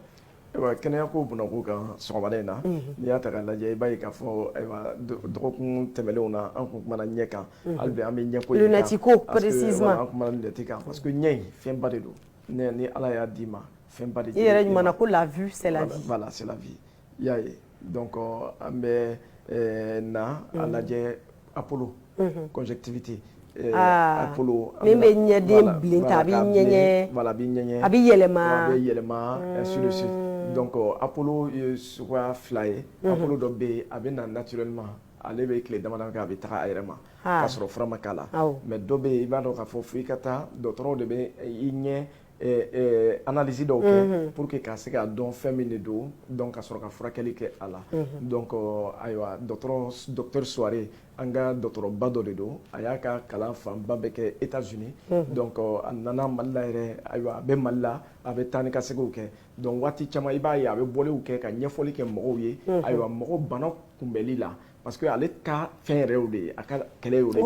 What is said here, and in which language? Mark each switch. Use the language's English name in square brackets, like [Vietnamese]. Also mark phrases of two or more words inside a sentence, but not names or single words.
[Bambara] ayiwa kɛnɛya ko bunako kan sɔgɔmada in na n'i y'a ta k'a lajɛ i b'a ye k'a fɔ ayiwa dɔgɔkun tɛmɛnlenw na an kun kumana ɲɛ kan hali bi an bɛ ɲɛko in kan lunette ko précisément an kumana lunette kan [French] parce que [Bambara] ɲɛ in fɛnba de don ni ala y'a d'i ma fɛnba de i yɛrɛ ɲumanna ko [French] la vue c'est la vie voilà c'est la vie [Bambara] i y'a ye donc an bɛ na a lajɛ Apollo conjonctivité Apollo min bɛ ɲɛden bilen ta a bɛ ɲɛɲɛ voilà a bɛ ɲɛɲɛ a bɛ yɛlɛma [French] ainsi de suite [Bambara] donc Apollo ye suguya fila ye Apollo dɔ bɛ yen a bɛ na naturellement ale bɛ tile damadɔ kɛ a bɛ taga a yɛrɛ ma k'a sɔrɔ fura ma k'a la mais dɔ bɛ yen i b'a dɔn k'a fɔ fo i ka taa dɔgɔtɔrɔw de bɛ i ɲɛ analyse dɔw kɛ [French] pour que [Bambara] ka se k'a dɔn fɛn min de don donc ka sɔrɔ ka furakɛli kɛ a la donc ayiwa docteur Souare an ka dɔgɔtɔrɔba dɔ de don a y'a ka kalan fanba bɛɛ kɛ États-Unis donc a nana Mali la yɛrɛ ayiwa a bɛ Mali la a bɛ taa ni ka seginw kɛ donc waati caman i b'a ye a bɛ bɔliw kɛ ka ɲɛfɔli kɛ mɔgɔw ye ayiwa mɔgɔw bana kunbɛli la parce que ale ka fɛn yɛrɛ y'o de ye a ka kɛlɛ y'o de ye